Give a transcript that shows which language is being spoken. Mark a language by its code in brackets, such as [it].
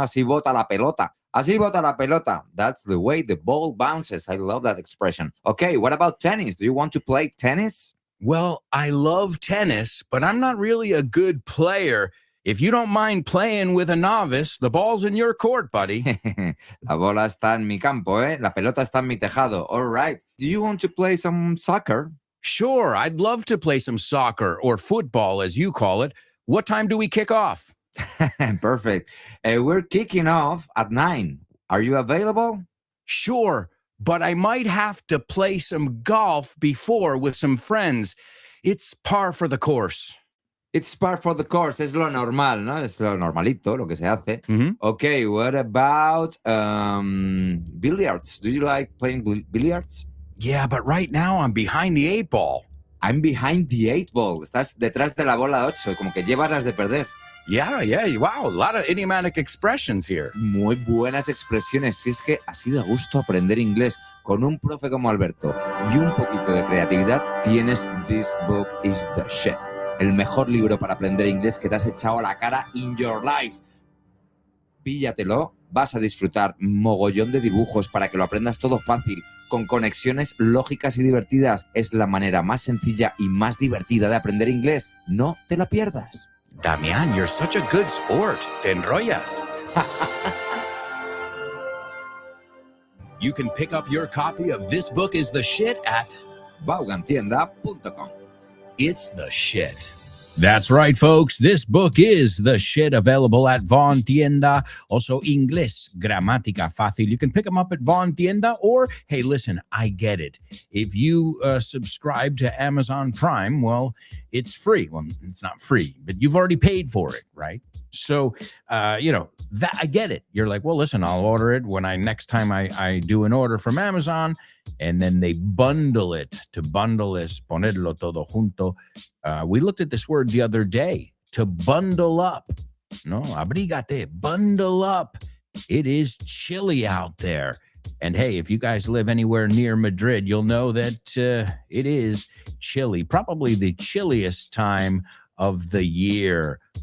[es] Así bota la pelota. Así bota la pelota. That's the way the ball bounces. [en] I love that expression. Okay, what about tennis? Do you want to play tennis? Well, I love tennis, but I'm not really a good player. If you don't mind playing with a novice, the ball's in your court, buddy. [es] La bola está en mi campo, ¿eh? La pelota está en mi tejado. [en] All right. Do you want to play some soccer? Sure, I'd love to play some soccer or football, as you call it. What time do we kick off? Perfect. We're kicking off at 9. Are you available? Sure, but I might have to play some golf before with some friends. It's par for the course. [es] It's par for the course. Es lo normal, ¿no? Es lo normalito, lo que se hace. Mhm. [en] Okay, what about billiards? Do you like playing billiards? Yeah, but right now I'm behind the 8 ball. I'm behind the 8 ball. [es] Estás detrás de la bola 8, como que llevas las de perder. [en] Yeah, wow, a lot of idiomatic expressions here. [es] Muy buenas expresiones. Si es que así de gusto aprender inglés con un profe como Alberto y un poquito de creatividad, tienes This Book is the Shit. El mejor libro para aprender inglés que te has echado a la cara in your life. Píllatelo, vas a disfrutar mogollón de dibujos para que lo aprendas todo fácil, con conexiones lógicas y divertidas. Es la manera más sencilla y más divertida de aprender inglés. No te la pierdas. [en] Damian, you're such a good sport. Te enrollas. You can pick up your copy of This Book is the Shit at Vaughantienda.com. It's the Shit. That's right, folks. This book is the shit, available at Von Tienda. Also, Inglés, Gramática Fácil. You can pick them up at Von Tienda, or, hey, listen, I get it. If you subscribe to Amazon Prime, well, it's free. Well, it's not free, but you've already paid for it, right? So, that I get it. You're like, well, listen, I'll order it when next time I do an order from Amazon, and then they bundle it. [es] To bundle es ponerlo todo junto. [en] We looked at this word the other day, to bundle up. No, abrígate, bundle up. It is chilly out there. And hey, if you guys live anywhere near Madrid, you'll know that it is chilly, probably the chilliest time of the year.